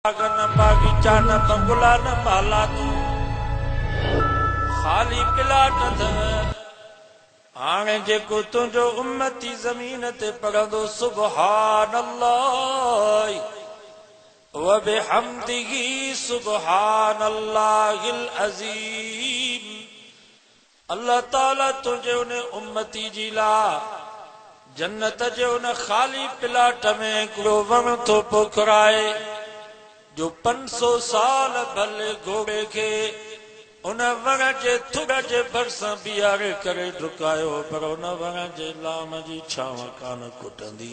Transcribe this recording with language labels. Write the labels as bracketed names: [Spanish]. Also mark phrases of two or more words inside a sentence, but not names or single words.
[Sindhi] न बागीचा न बंगला न बाला तू खाली प्लाट अथव। हाणे जेको तुंहिंजो उम्मती ज़मीन ते पढ़ंदो [Arabic] سبحان الله وبحمده سبحان الله العظيم. [Sindhi] अल्लाह ताला तुंहिंजे उन उम्मती जी लाइ जन्नत जे उन खाली प्लाट में हिकिड़ो वण थो पोखराए जो 500 साल भले घोड़े के उन वण जे थुड़ जे भरसां बीहारे करे डुकायो पर उन वण जे लाम जी छांव कान खुटंदी।